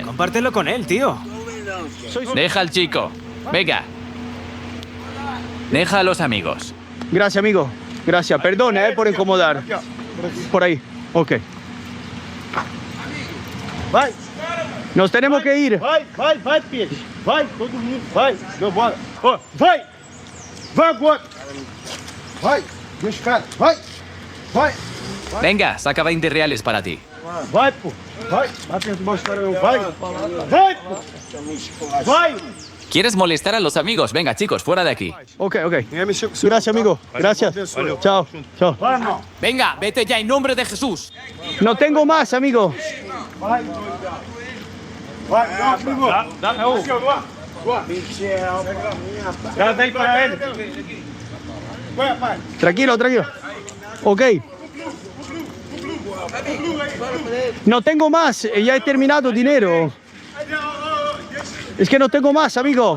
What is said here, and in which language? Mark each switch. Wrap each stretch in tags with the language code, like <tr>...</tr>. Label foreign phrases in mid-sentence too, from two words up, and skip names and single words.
<es>Compártelo con él, tío. Deja al chico. Venga. Deja a los amigos. Gracias, amigo. Gracias. Perdona, por incomodar. Por ahí. Ok.</es> <pt>Vai.</pt> <es>Nos tenemos que ir.</es> <pt>Vai, peixe. Vai, todo mundo. Vai. Deu bola. Ó, vai. Vai agora. Vai. Dois caras. Vai.</pt> <es>Venga, saca 20 reales para ti.</es> <pt>Vai, pô. Vai. Vai pra mostrar eu. Vai. Vai, pô. Vai.</pt> <es>¿Quieres molestar a los amigos? Venga, chicos, fuera de aquí. Ok. Gracias, amigo. Gracias. Chao. Venga, vete ya en nombre de Jesús. No tengo más, amigo.</es> <pt>Vai, amigo. Dá,</pt> <es>Quédate ahí para él. Tranquilo, tranquilo. Ok. No tengo más, ya he terminado dinero. Es que no tengo más, amigo.</es>